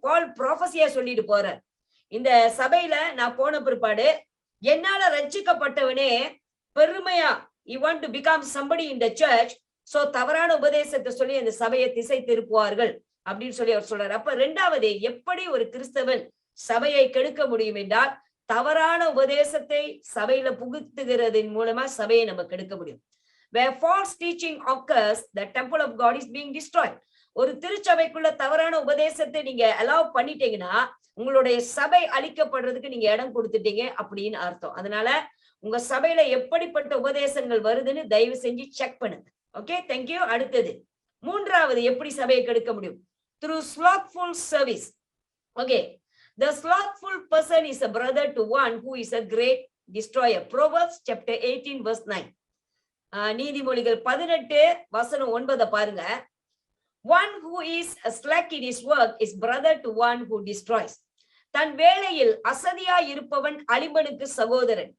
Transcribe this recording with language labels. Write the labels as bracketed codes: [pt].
[ta] பால் ப்ராஃபஸியா சொல்லிட்டு போறார், இந்த சபையில நான் போன பிற்பாடு என்னால ரட்சிக்கப்பட்டவனே பெருமையா [en] you want to become somebody in the church, [ta] so தவறான உபதேசத்தை சொல்லி அந்த சபையை திசை திருப்புவார்கள் அப்படின்னு சொல்லி அவர் சொல்றாரு. அப்ப ரெண்டாவது, எப்படி ஒரு கிறிஸ்தவன் சபையை கெடுக்க முடியும் என்றால் தவறான உபதேசத்தை சபையில புகுத்துகிறதின் மூலமா சபையை நம்ம கெடுக்க முடியும். [en] Where false teaching occurs, the temple of God is being destroyed. [ta] ஒரு திருச்சபைக்குள்ள தவறான உபதேசத்தை நீங்க அலோவ் பண்ணிட்டீங்கன்னா உங்களுடைய சபை அழிக்கப்படுறதுக்கு நீங்க இடம் கொடுத்துட்டீங்க அப்படின்னு அர்த்தம். அதனால உங்க சபையில எப்படிப்பட்ட உபதேசங்கள் வருதுன்னு தயவு செஞ்சு செக் பண்ணுங்க. Okay, thank you. அடுத்தது மூன்றாவது, எப்படி சபையை கெடுக்க முடியும்? [en] through slothful service. Okay, the slothful person is a brother to one who is a great destroyer. Proverbs chapter 18 verse 9. [ta] நீதிமொழிகள் 18 வசனம் 9 பாருங்க. [en] One who is slack in his work is brother to one who destroys. [ta] தன் வேளையில் அசதியா இருப்பவன் அலிபனுக்கு சகோதரன்.